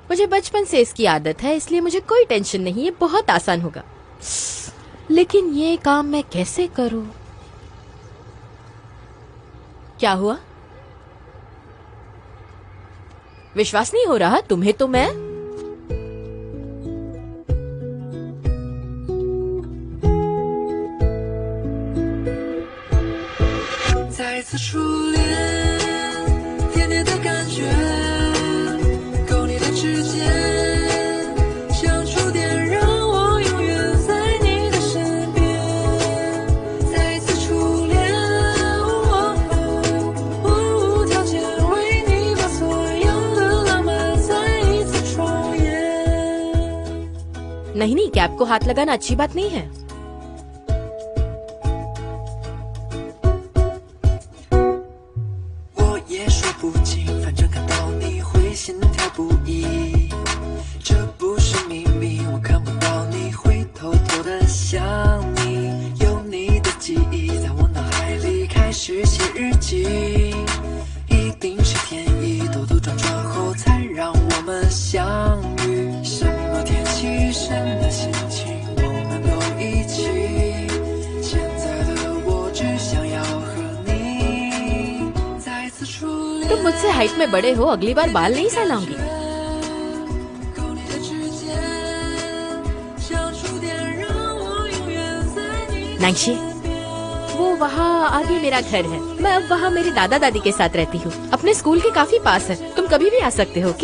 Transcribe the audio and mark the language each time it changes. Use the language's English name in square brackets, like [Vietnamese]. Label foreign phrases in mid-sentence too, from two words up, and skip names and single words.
[Hindi] मुझे बचपन से इसकी आदत है, इसलिए मुझे कोई टेंशन नहीं है, बहुत आसान होगा। लेकिन ये काम मैं कैसे करूं? क्या हुआ? विश्वास नहीं हो रहा तुम्हें? तो मैं [Chinese] 再次初恋，甜甜的感觉，勾你的指尖，像触电，让我永远在你的身边。再一次初恋，无条件为你把所有的浪漫再一次重演。 [Hindi] नहीं नहीं, कैप को हाथ लगाना अच्छी बात नहीं है। [Chinese] 不清，反正看到你会心跳不已，这不是秘密，我看不到你会偷偷的想你，有你的记忆在我脑海里开始写日记，一定是天意，兜兜转转后才让我们相遇，什么天气，什么心情，我们都一起，现在的我只想要和你再一次初恋。 [Hindi] तुम मुझसे हाइट में बड़े हो, अगली बार बाल नहीं सहलाऊंगी। नैंशी, वो वहाँ आगे मेरा घर है। मैं अब वहाँ मेरे दादा दादी के साथ रहती हूँ। अपने स्कूल के काफी पास है, तुम कभी भी आ सकते हो।